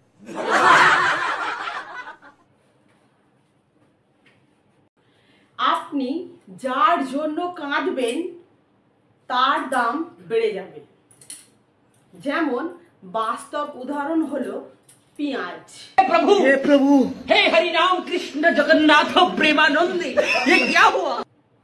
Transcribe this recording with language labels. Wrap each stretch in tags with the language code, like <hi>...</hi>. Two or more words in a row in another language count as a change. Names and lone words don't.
<bn>আপনি যার জন্য কাঁদবেন তার দাম বেড়ে যাবে। যেমন বাস্তব উদাহরণ হলো পেঁয়াজ।</bn> <hi>हे प्रभु, हे हरि राम कृष्ण जगन्नाथ प्रेमानंदी, ये क्या हुआ?</hi>